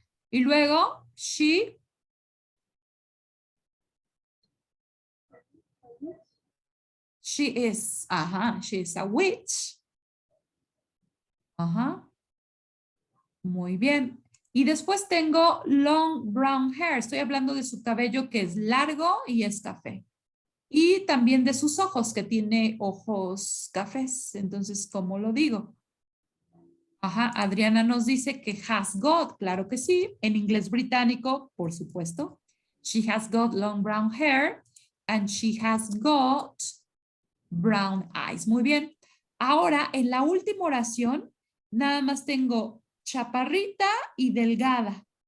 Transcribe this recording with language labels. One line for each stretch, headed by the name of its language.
Spanish: Y luego,
English: she is, ajá, she is a witch.
Spanish: Ajá. Muy bien. Y después tengo
English: long brown hair.
Spanish: Estoy hablando de su cabello que es largo y es café. Y también de sus ojos, que tiene ojos cafés. Entonces, ¿cómo lo digo? Ajá, Adriana nos dice que has got, claro que sí. En inglés británico, por supuesto.
English: She has got long brown hair and she has got brown eyes.
Spanish: Muy bien. Ahora, en la última oración, nada más tengo chaparrita y delgada.